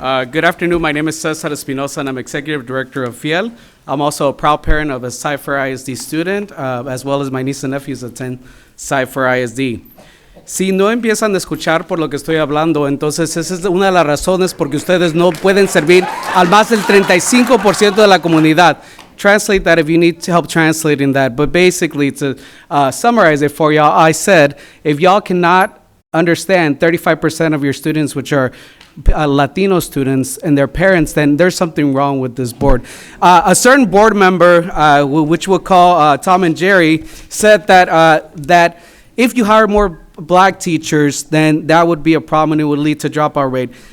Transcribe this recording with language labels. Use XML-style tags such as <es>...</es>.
<en>Good afternoon. My name is Cesar Espinosa, and I'm Executive Director of FIEL. I'm also a proud parent of a Cypher ISD student, as well as my niece and nephews attend Cypher ISD.</en> <es>Si no empiezan a escuchar por lo que estoy hablando, entonces esa es una de las razones por que ustedes no pueden servir al más del 35% de la comunidad.</es> <en>Translate that if you need to help translating that. But basically, to summarize it for y'all, I said, if y'all cannot understand 35% of your students, which are Latino students and their parents, then there's something wrong with this board. A certain board member, which we'll call Tom and Jerry, said that if you hire more black teachers, then that would be a problem and it would lead to dropout rate.</en>